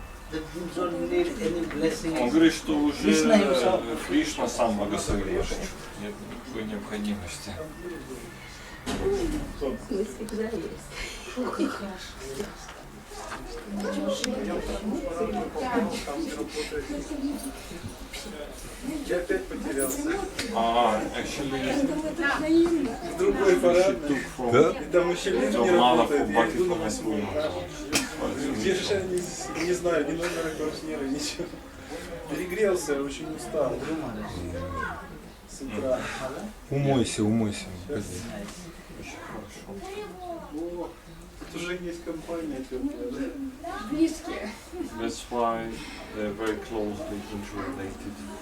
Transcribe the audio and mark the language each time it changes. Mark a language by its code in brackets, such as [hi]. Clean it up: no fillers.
[en] That you don't need any blessing. [ru] Он говорит, что уже Кришна сам благословил. Нет никакой необходимости. Мы всегда есть. Фу, как хорошо. Я опять потерялся. [en] Actually, [ru] Другой парадный. И там еще люди не работают. Я иду на 8. Где же они, не знаю, ни номера квартиры, ничего. Перегрелся, очень устал. С утра. Умойся. О, тут уже есть компания теплая. [en] that's why they're very closely interrelated.